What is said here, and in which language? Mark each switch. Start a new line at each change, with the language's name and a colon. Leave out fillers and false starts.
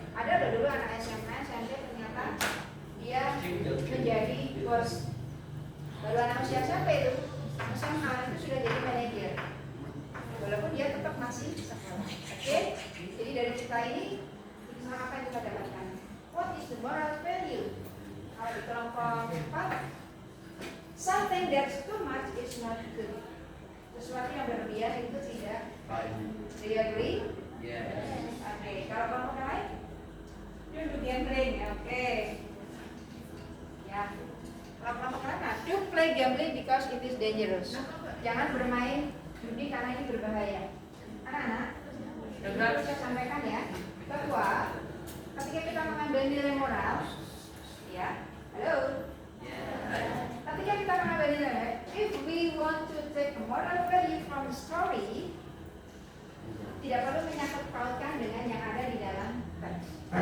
Indonesian: Ada dulu anak SMA, SMP ternyata dia menjadi bos. Baru anak usia SMP itu, SMA itu sudah jadi manajer. Walaupun dia tetap masih sekolah. Oke? Jadi dari cerita ini, apa yang kita dapatkan?
English: What is the moral value?
Indonesian: Kalau di kelompok
English: 4, something that's too much is not good.
Indonesian: Sesuatu yang berlebihan itu tidak baik.
English: Do you agree? Yes.
Indonesian: Oke, kalau kelompok lain,
English: don't do gambling.
Indonesian: Oke. Ya. Kalau kelompok lain,
English: don't play gambling because it is dangerous.
Indonesian: Jangan bermain judi karena ini berbahaya. Anak-anak, saya sampaikan ya, bahwa ketika kita mengambil nilai moral, ya, halo. Ketika kita mengambil nilai,
English: if we want to take a moral value from the story,
Indonesian: tidak perlu menyangkut pautkan dengan yang ada di dalam teks.